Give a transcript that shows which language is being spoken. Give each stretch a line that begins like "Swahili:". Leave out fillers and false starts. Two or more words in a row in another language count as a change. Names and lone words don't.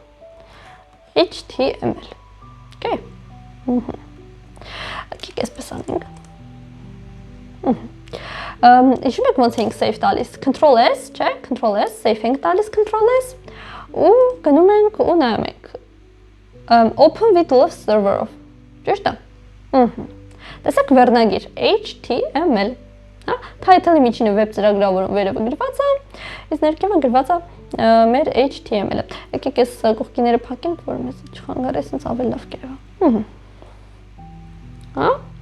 Armenian: HTML։ Okay։ Եկեք այսպես անենք։ Հիշում եք ոնց ենք save տալիս, Ctrl+S, չէ, Ctrl+S, save ենք տալիս Ctrl+S ու գնում ենք ու նայում ենք։
English: Open with love server-
Armenian: ով։ Ճիշտ է։ Տեսեք վերնագիր HTML։ Հա, title-ի միջինը web ծրագրավորում վերևը գրված է, իսկ ներքևը գրված է մեր HTML-ը։ Եկեք այս կողքիները փակենք, որ մեզ չխանգարի, ասենց ավելի լավ կերա։ Հա?